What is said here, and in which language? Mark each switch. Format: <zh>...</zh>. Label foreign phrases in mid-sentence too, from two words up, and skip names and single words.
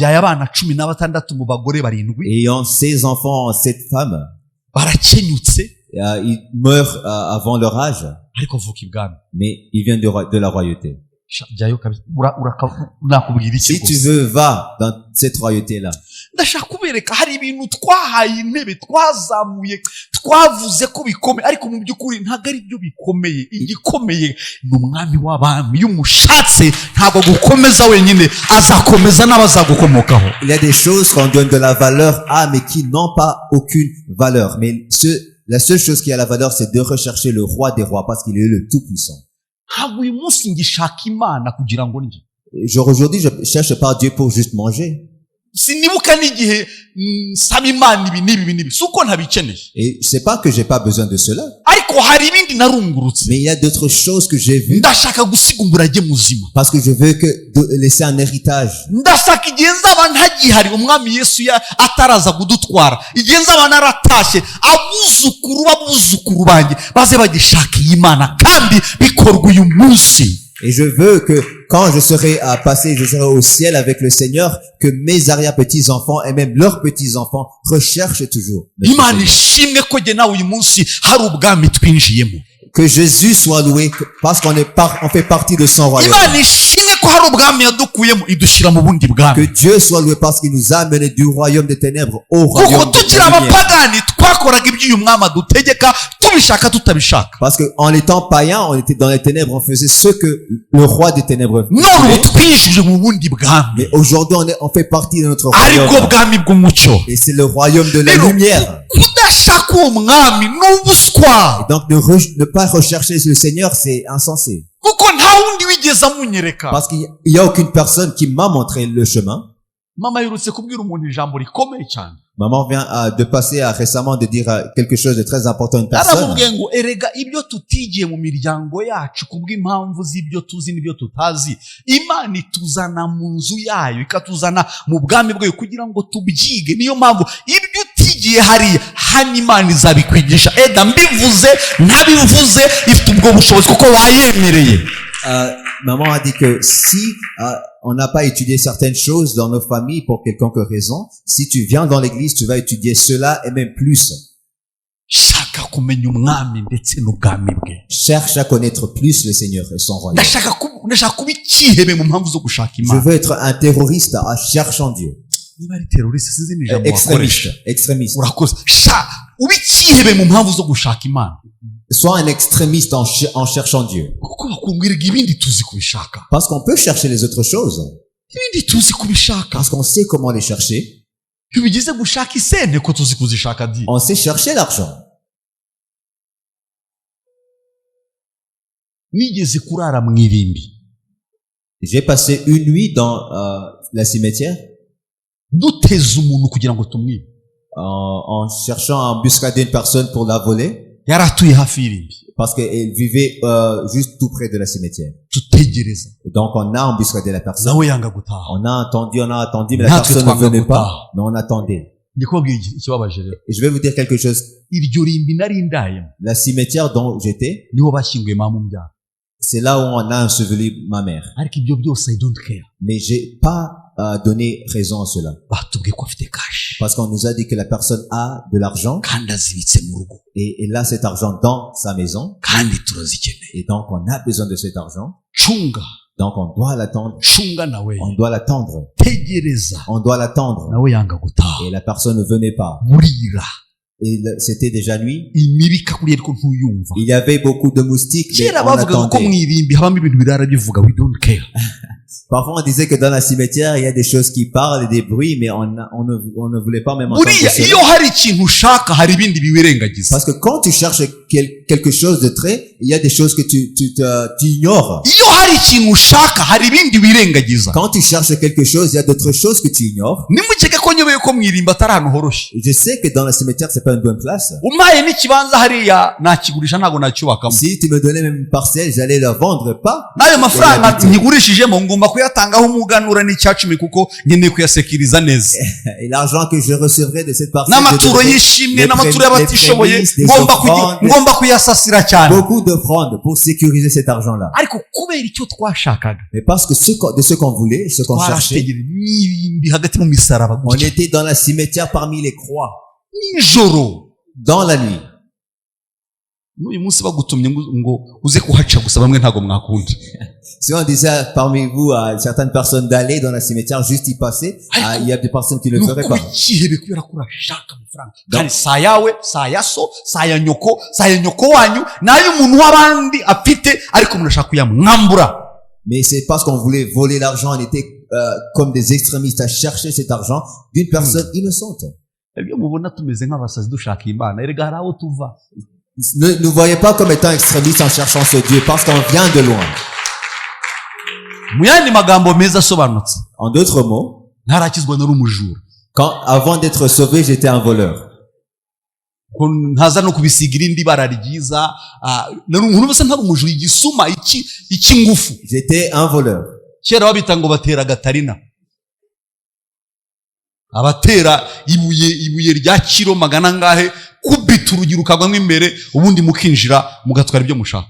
<fr>Ayant 16 enfants, 7 femmes. Ils meurent avant leur âge. Mais ils viennent de la royauté. Si tu veux, va dans cette royauté-là.</fr> <rw>ndashaka kubereka hari ibintu twahaye intebe twazamuye twavuze ko bikomeye, ariko mu by'ukuri ntabwo ari byo bikomeye. Igikomeye ni umwami w'abami. iyo umushatse ntabwo gukomeza wenyine, azakomeza n'abazagukomokaho.</rw> <fr>Il y a des choses qu'on donne de la valeur à, mais qui n'ont pas aucune valeur. Mais la seule chose qui a la valeur, c'est de rechercher le roi des rois, parce qu'il est le tout-puissant.</fr> <rw>ntabwo uyu munsi ngishaka Imana kugira ngo ndye.</rw> <fr>Aujourd'hui, je cherche pas Dieu pour juste manger.</fr> <rw>sinibuka n'igihe nsaba Imana ibi n'ibi si uko ntabikeneye.</rw> <fr>Et c'est pas que j'ai pas besoin de cela.</fr> <rw>ariko hari ibindi narungurutse.</rw> <fr>Mais il y a d'autres choses que j'ai vues.</fr> <rw>ndashaka gusiga umurage muzima.</rw> <fr>Parce que je veux laisser un héritage.</fr> <rw>ndashaka igihe nzaba ntagihari umwami Yesu ataraza kudutwara, igihe nzaba naratashye, abuzukuru banjye baze bagishaka Imana kandi bikorwa uyu munsi.</rw> <fr>Et je veux que quand je serai je serai au ciel avec le Seigneur, que mes arrière-petits-enfants et même leurs petits-enfants recherchent toujours.</fr> <rw>Imana ishimwe ko jye nawe uyu munsi hari ubwami twinjiyemo.</rw> <fr>Que Jésus soit loué parce qu'on fait partie de son royaume.</fr> <rw>Imana ishimwe ko hari ubwami yadukuyemo idushyira mu bundi bwami.</rw> <fr>Que Dieu soit loué parce qu'il nous a amenés du royaume des ténèbres au royaume</fr> <rw>kuko tukiri abapagani twakoraga ibyo uyu mwami adutegeka tubishaka tutabishaka.</rw> <fr>Parce que en étant païen, on était dans les ténèbres, on faisait ce que le roi des ténèbres</fr> <rw>none</rw> <fr>voulait.</fr> <rw>ubu twinjije mu bundi bwami,</rw> <fr>Mais aujourd'hui, on fait partie de notre</fr> <rw>ariko</rw> <fr>royaume.</fr> <rw>bwami bw'umucyo.</rw> <fr>Et c'est le royaume de la</fr> <rw>Rero,</rw> <fr>lumière.</fr> <rw>kudashaka uwo mwami ni ubuswa,</rw> <fr>Et donc, ne pas rechercher le Seigneur, c'est insensé.</fr> <rw>kuko nta wundi wigeze amunyereka.</rw> <fr>Parce qu'il y a aucune personne qui m'a montré le chemin.</fr> <rw>Mama yirutse kubwira umuntu ijambo rikomeye cyane.</rw> <fr>Maman vient de passer récemment de dire quelque chose de très important à une personne.</fr> <rw>yaramubwiye ngo erega ibyo tutigiye mu miryango yacu kubw'impamvu z'ibyo tuzi n'ibyo tutazi, Imana ituzana mu nzu yayo, ikatuzana mu bwami bwayo kugira ngo tubyige. Niyo mpamvu ibyo utigiye hariya hano Imana izabikwigisha. Eda mbivuze ntabivuze ifite ubwo bushobozi kuko wayemereye.</rw> <fr>Maman a dit que si on n'a pas étudié certaines choses dans nos familles pour quelconque raison, si tu viens dans l'église, tu vas étudier cela et même plus.</fr> <rw>Shaka kumenya umwami ndetse n'ubwami bwe.</rw> <fr>Cherche à connaître plus le Seigneur et son royaume.</fr> <rw>ndashaka kuba ikihebe mu mpamvu zo gushaka</rw> <fr>Je</fr> <rw>Imana.</rw> <fr>veux être un terroriste en cherchant Dieu.</fr> <rw>Niba ari teroriste sinzi n'ijambo wakoresha.</rw> <fr>Extrémiste.</fr> <rw>Urakoze. Uba ikihebe mu mpamvu zo gushaka Imana.</rw> <fr>Sois un extrémiste en cherchant Dieu.</fr> <rw>kuko bakubwiraga ibindi tuzi kubishaka.</rw> <fr>Parce qu'on peut chercher les autres choses.</fr> <rw>ibindi tuzi kubishaka.</rw> <fr>Parce qu'on sait comment les chercher.</fr> <rw>iyo bigeze gushaka isente ko tuzi kuzishaka di.</rw> <fr>On sait chercher l'argent.</fr> <rw>nigeze kurara mu irimbi.</rw> <fr>J'ai passé une nuit dans la cimetière</fr> <rw>duteze umuntu kugira ngo tumwibe.</rw> <fr>en cherchant à embuscader une personne pour la voler.</fr> <rw>yari atuye hafi y'irimbi.</rw> <fr>Parce qu'elle vivait juste tout près de la cimetière.</fr> <rw>tutegereza.</rw> <fr>Et donc on a embuscadé la personne.</fr> <rw>nawe yanga gutaha.</rw> <fr>On a attendu, mais la</fr> <rw>Natwe</rw> <fr>personne ne</fr> <rw>twanga</rw> <fr>venait</fr> <rw>gutaha.</rw> <fr>pas. Mais on attendait.</fr> <rw>ndi kubabwira ikibabaje rero.</rw> <fr>Et je vais vous dire quelque chose.</fr> <rw>iryo rimbi nari ndayemo</rw> <fr>La cimetière dont j'étais,</fr> <rw>niho bashyinguye mama umbyara.</rw> <fr>c'est là où on a enseveli ma mère.</fr> <rw>ariko ibyo byose</rw> <en>I don't care.</en> <fr>Mais j'ai pas donné raison à cela.</fr> <rw>batubwiye ko afite cash</rw> <fr>Parce qu'on nous a dit que la personne a de l'argent</fr> <rw>kandi azibitse mu rugo</rw> <fr>et elle a cet argent dans sa maison.</fr> <rw>kandi turazikeneye.</rw> <fr>Et donc on a besoin de cet argent.</fr> <rw>cunga</rw> <fr>Donc on doit l'attendre.</fr> <rw>cunga nawe</rw> <fr>On doit l'attendre.</fr> <rw>tegereza.</rw> <fr>On doit l'attendre.</fr> <rw>nawe yanga gutaha.</rw> <fr>Et la personne ne venait pas.</fr> <rw>burira</rw> <fr>Et c'était déjà nuit.</fr> <rw>imibi ikakuriye ariko ntuyumva.</rw> <fr>Il y avait beaucoup de moustiques, mais</fr> <rw>kera</rw> <fr>on</fr> <rw>bavugaga ko mu</rw> <fr>attendait.</fr> <rw>irimbi habamo ibintu birara bivuga</rw> <en>we don't care.</en> <fr>Parfois, on disait que dans la cimetière, il y a des choses qui parlent et des bruits, mais on ne voulait pas même entendre</fr> <rw>buriya</rw> <fr>cela.</fr> <rw>iyo hari ikintu ushaka hari ibindi biwirengagiza.</rw> <fr>Parce que quand tu cherches quelque chose de très, il y a des choses que tu ignores.</fr> <rw>iyo hari ikintu ushaka hari ibindi wirengagiza.</rw> <fr>Quand tu cherches quelque chose, il y a d'autres choses que tu ignores.</fr> <rw>nimukeke ko nyobeye ko mu irimbi atari ahantu horoshye.</rw> <fr>Je sais que dans la cimetière, c'est pas une bonne place.</fr> <rw>umpaye n'ikibanza hariya nakigurisha ntabwo nacyubakamo.</rw> <fr>Si tu me donnais même une parcelle, j'allais la vendre pas.</fr> <rw>n'ayo mafaranga nyigurishijemo ngomba kuyatangaho umuganura n'icyacumi kuko nkeneye kuyasekiriza neza.</rw> <fr>Et l'argent que je recevrai de cette parcelle,</fr> <rw>n'amaturo</rw> <fr>je donnerai</fr> <rw>y'ishimwe n'amaturo y'abatishoboye ngomba kuyasasira cyane.</rw> <fr>beaucoup d'offrandes pour sécuriser cet argent-là.</fr> <rw>ariko kubera icyo twashakaga</rw> <fr>Mais parce que de ce qu'on voulait, ce qu'on cherchait,</fr> <rw>twarategereje n'irimbi hagati mu misaraba</rw> <fr>on</fr> <rw>gutya</rw> <fr>était dans la cimetière parmi les croix,</fr> <rw>nijoro.</rw> <fr>dans la nuit.</fr> <rw>n'uyu munsi bagutumye ngo uze kuhaca gusa bamwe ntabwo mwakunda.</rw> <fr>Si on disait parmi vous à certaines personnes d'aller dans la cimetière juste y passer, il y a des personnes qui ne le feraient</fr> <rw>nuko</rw> <fr>pas.</fr> <rw>ikihebe kubera ko urashaka amafaranga kandi saa yawe saa ya so saa ya nyoko saa ya nyoko wanyu nayo umuntu w'abandi afite ariko murashaka kuyamwambura.</rw> <fr>Mais c'est parce qu'on voulait voler l'argent, on était comme des extrémistes à chercher cet argent d'une personne innocente.</fr> <rw>ibyo mubona tumeze nk'abasazi dushaka Imana erega hari aho tuva.</rw> <fr>Ne nous voyez pas comme étant extrémistes en cherchant ce Dieu, parce qu'on vient de loin.</fr> <rw>mu yandi magambo meza asobanutse</rw> <fr>En d'autres mots,</fr> <rw>ntarakizwa nari umujura.</rw> <fr>avant d'être sauvé, j'étais un voleur.</fr> <rw>ko ntaza no kubisiga irindi bara ryiza. nari umuntu wese ntari umujura igisuma icy'ingufu.</rw> <fr>J'étais un voleur.</fr> <rw>kera babita ngo batera gatarina. abatera ibuye rya kiro magana ngahe kubita urugi rukagwamo imbere ubundi mukinjira mugatwara ibyo mushaka.</rw>